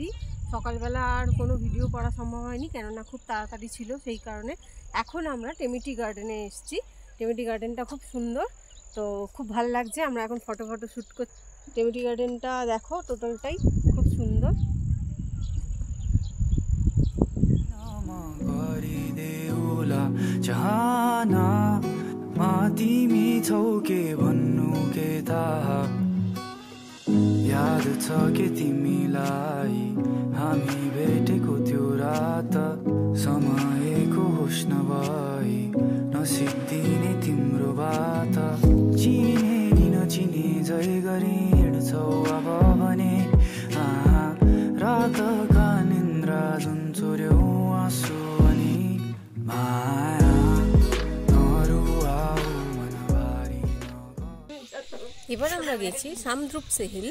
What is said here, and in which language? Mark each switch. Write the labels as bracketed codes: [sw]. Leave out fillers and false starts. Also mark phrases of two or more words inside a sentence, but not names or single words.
[bn] সকালবেলা আর কোনো ভিডিও করা সম্ভব হয়নি, কেননা খুব তাড়াতাড়ি ছিল, সেই কারণে এখন আমরা টেমিটি গার্ডেনে এসেছি। টেমিটি গার্ডেনটা খুব সুন্দর, তো খুব ভালো লাগছে। আমরা এখন [en] photo shoot [bn] করছি। টেমিটি গার্ডেনটা দেখো, টোটালটাই খুব সুন্দর। [ne] याद छ के तिमीलाई हामी भेटेको त्यो रात, समयको होस नभई नसिद्धिने तिम्रो बात। चिने नि नचिने जय गरे हिँड्छौ अब भने, रातका निन्द्रा जुन चोर्यौ आँसु अनि माया नरुआऊ मनबारी। [bn] এবার আমরা গেছি সামদ্রুপসে হিল।